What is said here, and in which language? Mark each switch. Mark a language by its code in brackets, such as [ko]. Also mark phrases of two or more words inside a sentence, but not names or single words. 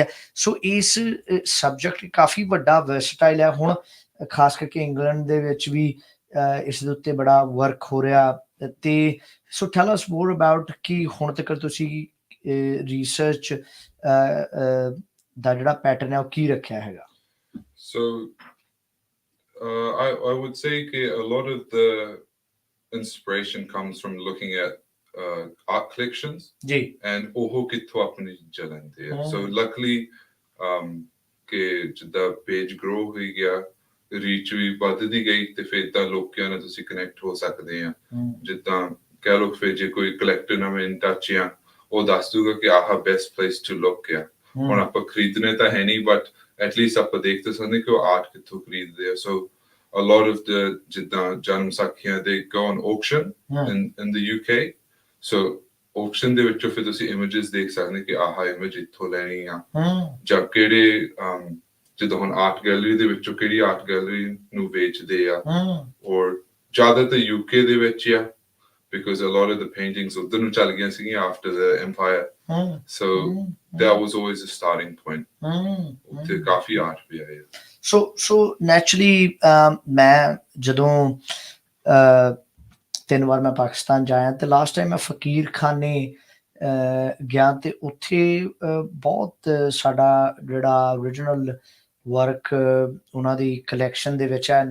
[pa] ਸੋ ਇਸ ਸਬਜੈਕਟ ਕਾਫੀ ਵੱਡਾ ਵਰਸਟਾਈਲ ਹੈ। ਹੁਣ ਖਾਸ ਕਰਕੇ ਇੰਗਲੈਂਡ ਦੇ ਵਿੱਚ ਵੀ ਇਸ ਦੇ ਉੱਤੇ ਬੜਾ ਵਰਕ ਹੋ ਰਿਹਾ। ਤੇ [en] so tell us more about [pa] ਕਿ ਹੁਣ ਤੱਕ ਤੁਸੀਂ ਰਿਸਰਚ ਦਾ ਜਿਹੜਾ ਪੈਟਰਨ ਹੈ ਉਹ ਕੀ ਰੱਖਿਆ ਹੈਗਾ। [en] So I would say that a lot of the inspiration comes from looking at art collections and [pa] ਉਹੋ ਕਿੱਥੋਂ ਆਪਣੀ ਜਲੰਦੇ ਹੈ. [en] So luckily [pa] ਕੇ ਜਿੱਦਾ [en] page grow [pa] ਹੁਈ ਗਿਆ, reach ਵੀ ਵੱਧਦੀ ਗਈ ਤੇ ਫਿਰ ਤਾਂ ਲੋਕਾਂ ਨਾਲ ਤੁਸੀਂ ਕਨੈਕਟ ਹੋ ਸਕਦੇ ਆ। ਜਿੱਦਾਂ ਕਹਿ ਲਓ ਫਿਰ ਜੇ ਕੋਈ ਕਲੈਕਟਰ ਨਾਲ [en] in touch [pa] ਆ, ਉਹ ਦੱਸ ਦੂਗਾ ਕਿ ਆਹ [en] best place to look [pa] ਆ। ਹੁਣ ਆਪਾਂ ਖਰੀਦਣੇ ਤਾਂ ਹੈ ਨਹੀਂ, [en] but atleast [pa] ਆਪਾਂ ਦੇਖ ਤਾਂ ਸਕਦੇ ਕਿ ਉਹ ਆਰਟ ਕਿੱਥੋਂ ਖਰੀਦਦੇ ਆ। [en] ਸੋ a lot of the [pa] ਜਿੱਦਾਂ ਜਨਮ ਸਾਖੀਆਂ [en] they go on auction in the UK. [pa] So auction ਦੇ ਵਿੱਚੋਂ ਫਿਰ ਤੁਸੀਂ ਇਮੇਜਸ ਦੇਖ ਸਕਦੇ ਕਿ ਆਹ ਇਮੇਜ ਇੱਥੋਂ ਲੈਣੀ ਆ, ਜਾਂ ਕਿਹੜੇ ਜਿੱਦਾਂ ਹੁਣ [en] art gallery [pa] ਦੇ ਵਿੱਚੋਂ ਕਿਹੜੀ [en] art gallery [pa] ਨੂੰ ਵੇਚਦੇ ਆ। ਔਰ ਜ਼ਿਆਦਾਤਰ UK ਦੇ ਵਿੱਚ ਆ, [en] because a lot of the paintings [pa] ਉੱਧਰ ਨੂੰ ਚੱਲ ਗਈਆਂ ਸੀਗੀਆਂ [en] after the empire. So that was always a starting point. [pa] ਉੱਥੇ ਕਾਫੀ ਆਰਟ ਵੀ ਆਇਆ। ਸੋ ਨੈਚੁਰਲੀ ਮੈਂ ਜਦੋਂ 3 ਵਾਰ ਮੈਂ ਪਾਕਿਸਤਾਨ ਜਾਇਆ ਤੇ [en] last time [pa] ਮੈਂ ਫਕੀਰ ਖਾਨੇ ਗਿਆ ਤੇ ਉੱਥੇ ਬਹੁਤ ਸਾਡਾ ਜਿਹੜਾ [en] original work [pa] ਉਹਨਾਂ ਦੀ ਕਲੈਕਸ਼ਨ ਦੇ ਵਿੱਚ ਹੈ।